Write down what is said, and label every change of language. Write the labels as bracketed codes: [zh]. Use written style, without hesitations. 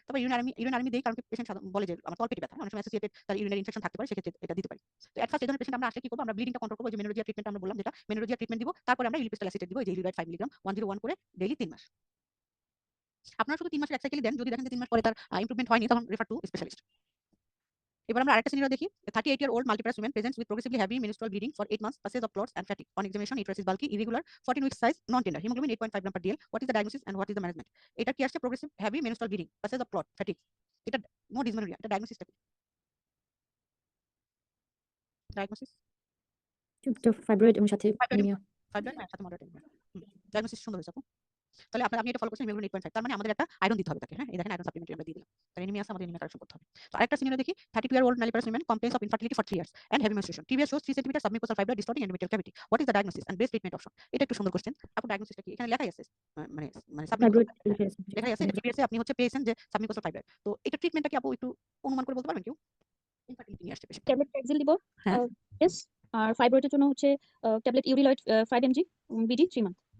[bn] তবে ইউরিনারিমি দেই কারণ পেশেন্ট বলে যে আমার তলপেটে ব্যথা, অনেক সময় অ্যাসোসিয়েটেড তার ইউরিনারি ইনফেকশন থাকতে পারে, সেক্ষেত্রে এটা দিতে পারি। তো এট ফার্স্ট এই ধরনের পেশেন্ট আমরা আসলে কি করবো, আমরা ব্লিডিংটা কন্ট্রোল করবো, যে মেনোরেজিয়া ট্রিটমেন্ট আমরা বললাম, যেটা মেনোরেজিয়া ট্রিটমেন্ট দিব, তারপরে আমরা ইলিপ্রিস্টাল অ্যাসিটেট দিব, এই যে ইলিরয়েড 5 মিলিগ্রাম 101 করে ডেইলি 3 মাস। আপনারা শুধু 3 মাসের এক সাইকেলই দেন, যদি দেখেন যে 3 মাস পরে তার ইমপ্রুভমেন্ট হয়নি, তখন রেফার টু স্পেশালিস্ট। এবার আমরা আরেকটা সিনারিও দেখি। [en] 38-year-old multiparous woman presents with progressively heavy menstrual bleeding for 8 months, passes of clots and fatigue. On examination, uterus is bulky, irregular, 14 weeks size, non-tender, hemoglobin 8.5 gram per dl. What is the diagnosis and what is the management? [bn] এটা কি আসছে, [en] progressive heavy menstrual bleeding, passes of clot, fatigue. [bn] এটা no dysmenorrhoea, এটা ডায়াগনোসিসটা কি? Diagnosis fibroid এবং সাথে fibroid, anaemia. সাথে moderate anaemia. Diagnosis সুন্দর হয়েছে আপু। তাহলে আপনি এটা ফলো করছেন, হিমোগ্লোবিন 8.5, তার মানে আমাদের একটা আয়রন দিতে হবে তাকে। হ্যাঁ, এই দেখেন আয়রন সাপ্লিমেন্টারি আমরা দিয়ে দিলাম, তার এনিমিয়া আছে, আমাদের এনিমিয়া কারেকশন করতে হবে। তো আরেকটা সিনারিও দেখি। [en] 32-year-old nulliparous woman complains of infertility for 3 years and heavy menstruation. TBS shows 3 cm submucosal fibroid distorting endometrial cavity. What is the diagnosis and best treatment option? [bn] এটা একটু সুন্দর কোশ্চেন আপু। ডায়াগনোসিসটা কি এখানে লেখাই আছে, মানে মানে সাবমিউকোসাল ফাইব্রয়েড লেখা আছে। লেখাই আছে। TBS এ আপনি হচ্ছে পেয়েছেন যে সাবমিউকোসাল ফাইব্রয়েড। তো এটা ট্রিটমেন্টটা কি আপু একটু অনুমান করে বলতে পারবেন কেউ? ইনফার্টিলিটি নিয়ে আসছে পেশেন্ট। ট্যাবলেট ট্যাক্সিল দিব। হ্যাঁ, ইয়েস। আর ফাইব্রয়েডের জন্য হচ্ছে ট্যাবলেট ইউরিলয়েড 5 mg বিডি 3 মান্থ।